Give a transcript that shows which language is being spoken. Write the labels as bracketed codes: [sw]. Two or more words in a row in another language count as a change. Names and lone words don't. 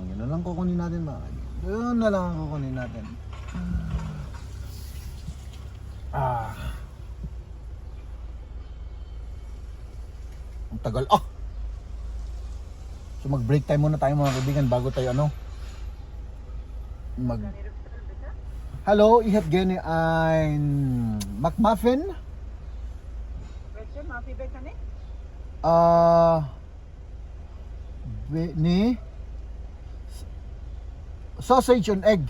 [tl] Yun na lang kukunin natin, mga kaibigan. Yun na lang kukunin natin. Ang tagal. So mag- [en] break time [tl] muna tayo, mga kaibigan, bago tayo [de] Hallo, ich hätte gerne ein McMuffin. Welche? Muffin Bacon nicht? Nee. Sausage und Egg.